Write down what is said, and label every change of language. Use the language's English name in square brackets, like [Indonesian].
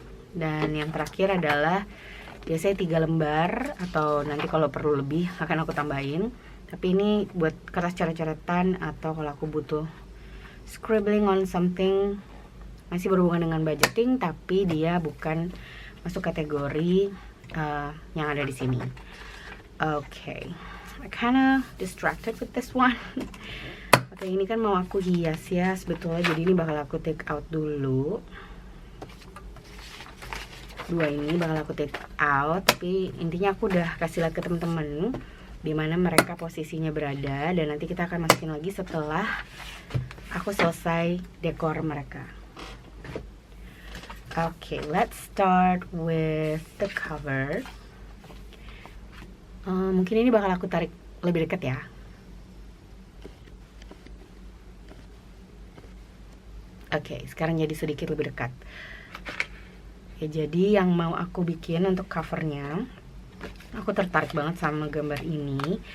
[Indonesian] Dan yang terakhir adalah biasanya 3 lembar, atau nanti kalau perlu lebih akan aku tambahin. Tapi ini buat kertas coret-coretan atau kalau aku butuh [English] scribbling on something, [Indonesian] masih berhubungan dengan budgeting tapi dia bukan masuk kategori yang ada di sini. [English] Okay, I kinda distracted with this one. [Indonesian] Oke, ini kan mau aku hias ya sebetulnya, jadi ini bakal aku take out dulu. 2 ini bakal aku take out, tapi intinya aku udah kasih lihat ke temen-temen di mana mereka posisinya berada, dan nanti kita akan masukin lagi setelah aku selesai dekor mereka. [English] Okay, let's start with the cover. [Indonesian] Mungkin ini bakal aku tarik lebih dekat ya. Oke, sekarang jadi sedikit lebih dekat. Oke, jadi yang mau aku bikin untuk covernya, aku tertarik banget sama gambar ini.